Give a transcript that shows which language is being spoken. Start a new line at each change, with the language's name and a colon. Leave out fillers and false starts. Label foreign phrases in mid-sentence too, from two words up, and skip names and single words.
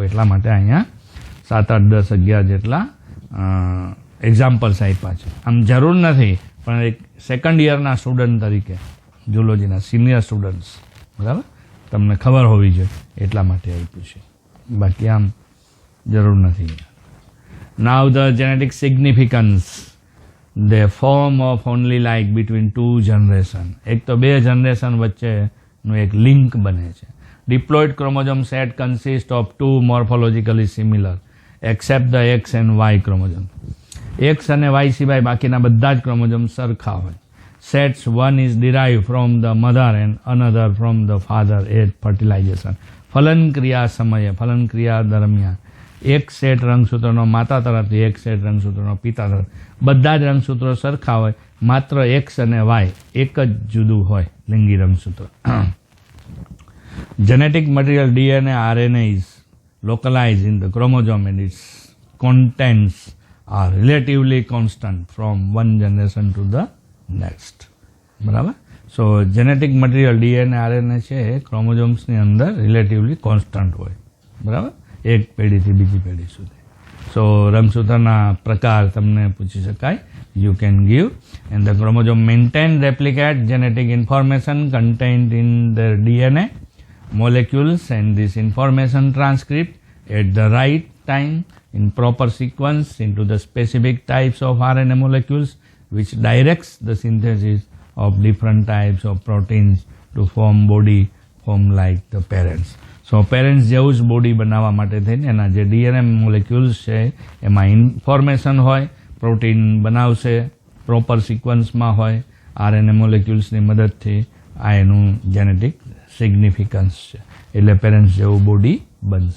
Gujarati: એટલા માટે અહીંયા 7, 8, 10, 11 જેટલા એક્ઝામ્પલ્સ આપ્યા છે. આમ જરૂર નથી, પણ એક સેકન્ડ યરના સ્ટુડન્ટ તરીકે, ઝૂલોજીના
English: senior students,
Gujarati: બરાબર, તમને ખબર હોવી જોઈએ એટલા માટે આપ્યું છે, બાકી આમ જરૂર નથી.
English: Now the genetic significance they form of only like between two generation.
Gujarati: એક તો બે જનરેશન વચ્ચેનું એક લિંક બને છે.
English: Diploid chromosome set consist of two morphologically similar except the X and Y chromosome.
Gujarati: X અને Y સિવાય બાકીના બધા જ ક્રોમોઝોમ સરખા હોય.
English: Sets one is derived from the mother and another from the father at fertilization.
Gujarati: ફલન ક્રિયા સમયે, ફલન ક્રિયા દરમિયાન એક સેટ રંગસૂત્રનો માતા તરફથી, એક સેટ રંગસૂત્રનો પિતા તરફ. બધા જ રંગસૂત્રો સરખા હોય, માત્ર X અને Y એક જ જુદું હોય, લિંગી રંગસૂત્ર.
English: genetic material DNA RNA is localized in the chromosome and its contents are relatively constant from one generation to the next.
Gujarati: બરાબર. સો
English: genetic material
Gujarati: DNA RNA છે એ ક્રોમોઝોમ્સની અંદર
English: relatively constant
Gujarati: હોય, બરાબર, એક પેઢીથી બીજી પેઢી સુધી. સો રંગસૂત્રના પ્રકાર તમને પૂછી શકાય,
English: you can give. And the chromosome maintain replicate genetic information contained in the DNA molecules and this information transcript at the right time in proper sequence into the specific types of RNA molecules which directs the synthesis of different types of proteins to form body form like the parents.
Gujarati: સો પેરેન્ટ્સ જેવું જ બોડી બનાવવા માટે થઈને એના જે
English: DNA molecules
Gujarati: છે એમાં ઇન્ફોર્મેશન હોય, પ્રોટીન બનાવશે, પ્રોપર સિક્વન્સમાં હોય, RNA મોલેક્યુલ્સની મદદથી. આ એનું
English: genetic significance
Gujarati: છે, એટલે પેરેન્ટ્સ જેવું બોડી બનશે.